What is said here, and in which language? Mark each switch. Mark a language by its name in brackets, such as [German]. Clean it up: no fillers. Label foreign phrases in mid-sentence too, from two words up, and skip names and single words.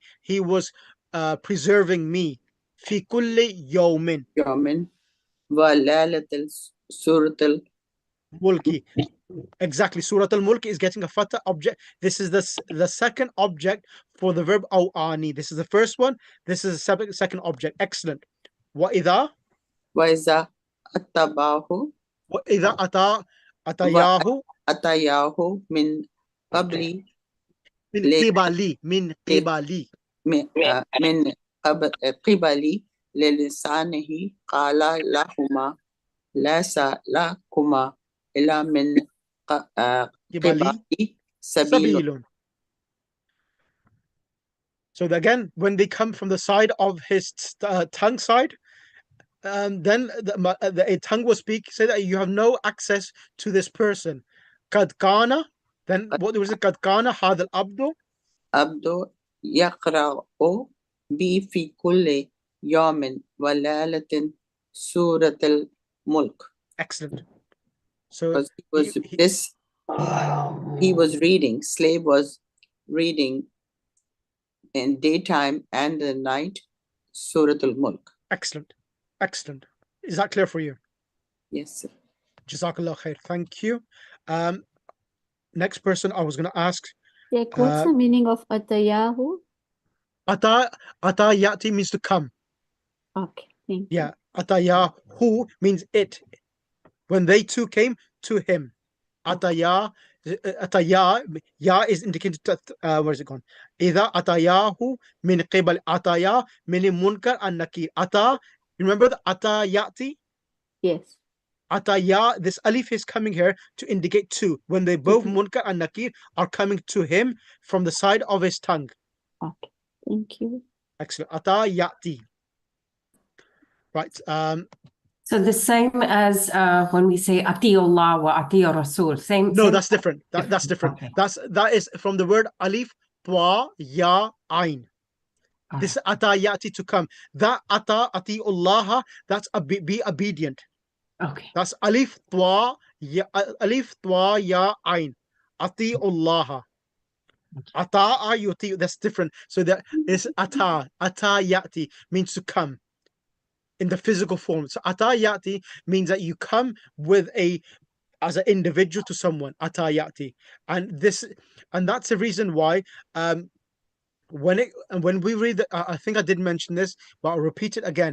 [English] He was preserving me. [Arabic] في كل يوم. يوم وليلة سورة Mulki. [English] Exactly. Surah al-Mulk is getting a fatah object. This is the second object for the verb ani. This is the first one. This is the second object. Excellent. [Arabic] وإذا أتبعه وإذا أتياه أتياه من قبل من قبلي من قبل للسانه قال لهما ليس لكما إلا من قبل سبيل. [English] So again, when they come from the side of his tongue side, then a tongue will speak, say that you have no access to this person. [Arabic] قد كان, [English] then what was it? [Arabic] قد كان هذا العبد. Abdu يقرأ بي في كل يوم وليلة سورة الملك. [English] Excellent. So he was reading, slave was reading in daytime and the night Surah Al-Mulk. Excellent. Excellent. Is that clear for you? Yes, sir. [Arabic] جزاك الله خير. [English] Thank you. Next person I was going to ask. What's the meaning of Atayahu? [Arabic] أتى يأتي [English] means to come. Okay, thank you. Yeah. Atayahu means it. When they two came to him. Ataya ya is indicated to, where is it gone? [Arabic] إذا أتياه من قبل أتيا من منكر و نكير. [English] Ata, remember the atayati? Yes. Ataya, this alif is coming here to indicate two. When they both munkar and nakir are coming to him from the side of his tongue. Okay, thank you. Excellent. Atayati. Right. So the same as when we say [Arabic] أطيعوا الله وأطيعوا رسول. [English] Same. No, same that's different. That's different. Okay. That is from the word alif, twa, ya, ain. This [Arabic] أتى يأتي [English] to come. That [Arabic] أطع الله, [English] that's be obedient. Okay. That's alif twa ya ain. [Arabic] أطع الله. أتى يأتي. [English] That's different. So that is [Arabic] أتى يأتي [English] means to come in the physical form. So [Arabic] أتى يأتي [English] means that you come with as an individual to someone. [Arabic] أتى يأتي, [English] and that's the reason why when we read I think I did mention this, but I'll repeat it again.